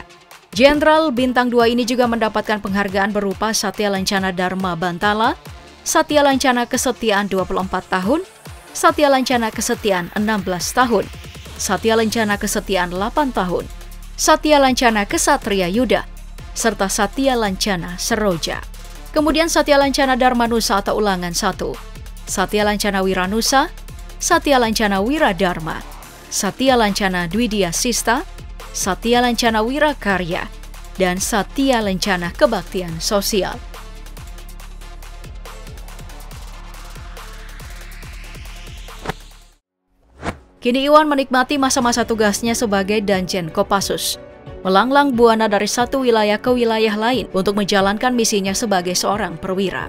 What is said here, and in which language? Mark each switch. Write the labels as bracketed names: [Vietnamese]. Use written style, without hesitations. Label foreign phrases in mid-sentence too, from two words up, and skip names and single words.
[Indonesian] Jenderal Bintang 2 ini juga mendapatkan penghargaan berupa Satya Lancana Dharma Bantala, Satya Lancana Kesetiaan 24 tahun, Satya Lancana Kesetiaan 16 tahun, Satya Lancana Kesetiaan 8 tahun, Satya Lancana Kesatria Yuda, serta Satya Lancana Seroja. Kemudian Satya Lancana Dharmanusa atau Ulangan 1, Satya Lancana Wiranusa, Satya Lancana Wiradharma, Satya Lancana Dwidya Sista, Satya Lancana Wirakarya, dan Satya Lancana Kebaktian Sosial. Kini Iwan menikmati masa-masa tugasnya sebagai Danjen Kopassus, melanglang buana dari satu wilayah ke wilayah lain untuk menjalankan misinya sebagai seorang perwira.